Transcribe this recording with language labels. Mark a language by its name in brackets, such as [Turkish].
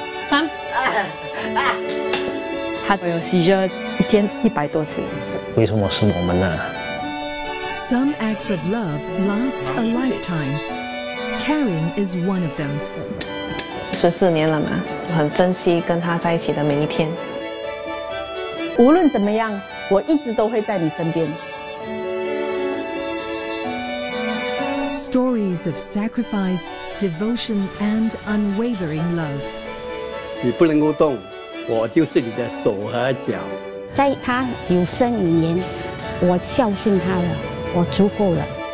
[English] Some acts of love last a lifetime. Caring is one of them. [Chinese] 14年了嘛, 我很珍惜跟他在一起的每一天。无论怎么样, 我一直都会在你身边。 [English] Stories of sacrifice, devotion, and unwavering love. [Chinese] 你不能够动, 我就是你的手和脚。在他有生以年, 我孝顺他了, 我足够了。